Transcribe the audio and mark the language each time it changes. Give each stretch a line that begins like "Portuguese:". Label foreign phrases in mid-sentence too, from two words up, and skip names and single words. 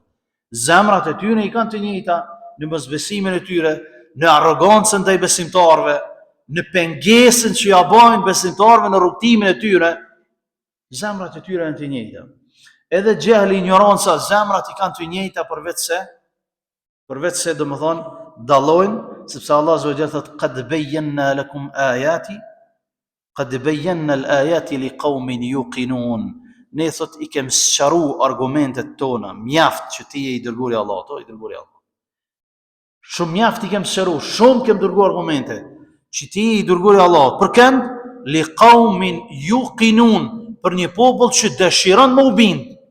Albanian: Zemrat e tyre i kanë të njëjta në mosbesimin e tyre, në arrogancën ndaj besimtarëve, në pengesën që ja bajnë besimtarëve në rrugtimin e tyre, zemrat e tyre janë të njëjta. Edhe xehli, ignoranca, zemrat i kanë të njëjta përveç se domethënë dallojnë, sepse
Arabic: الله عز وجل
Albanian: thotë
Arabic: قد بينا لكم آياتي قد بينا الآيات لقوم يوقنون.
Albanian: Ne thot i kem sqaruar argumentet tona, mjaft që ti je i dërguari i Allahut, i dërguari i Allahut. Shumë mjaft i kem sqaruar, shumë kem dërguar argumente që ti je i dërguari i Allahut. Për kënd
Arabic: لقوم يوقنون,
Albanian: për një popull që dëshiron me u bind.